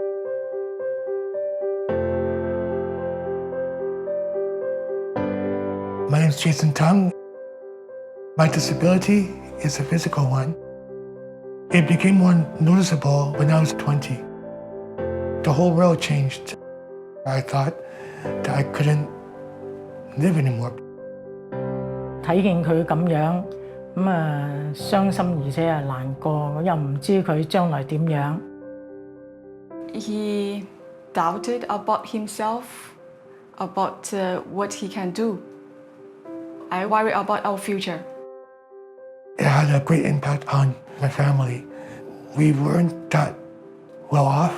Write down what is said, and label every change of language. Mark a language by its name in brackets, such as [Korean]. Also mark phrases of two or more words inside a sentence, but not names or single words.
[English] My name is Jason Tung. My disability is a physical one. It became more noticeable when I was 20. The whole world changed. I thought that I couldn't live anymore. [Cantonese] 睇見佢咁樣，傷心而且係難過，又唔知佢將來點樣。 [English] He doubted about himself, about what he can do. I worry about our future. It had a great impact on my family. We weren't that well off.